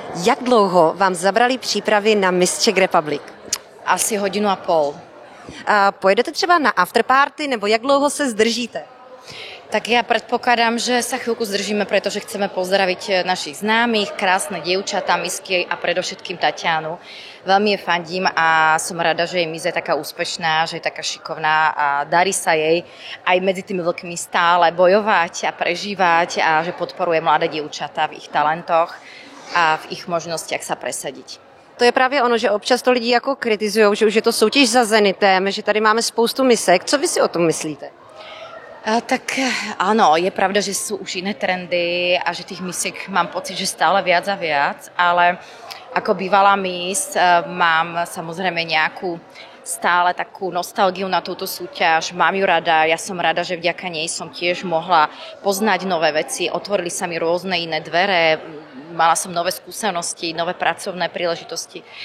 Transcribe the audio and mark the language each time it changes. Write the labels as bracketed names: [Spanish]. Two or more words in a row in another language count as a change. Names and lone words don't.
[Czech] Jak dlouho vám zabrali přípravy na Miss Czech Republic? Asi 1,5 hodiny. Pojedete třeba na afterparty, nebo jak dlouho se zdržíte? [Slovak] Tak ja predpokladám, že sa chvíľku zdržíme, pretože chceme pozdraviť našich známych, krásne dievčatá, misky a predovšetkým Tatianu. Veľmi jej fandím a som rada, že jej Miss je taká úspešná, že je taká šikovná a darí sa jej aj medzi tými veľkými stále bojovať a prežívať a že podporuje mladé dievčatá v ich talentoch a v ich možnostiach sa presadiť. [Czech] To je právě ono, že občas to lidi jako kritizujou, že už je to soutěž za Zenitem, že tady máme spoustu misek. Co vy si o tom myslíte? [Slovak] Tak áno, je pravda, že sú už iné trendy a že tých misiek mám pocit, že stále viac a viac, ale ako bývalá Miss mám samozrejme nejakú stále takú nostalgiu na túto súťaž, mám ju rada, ja som rada, že vďaka nej som tiež mohla poznať nové veci, otvorili sa mi rôzne iné dvere, mala som nové skúsenosti, nové pracovné príležitosti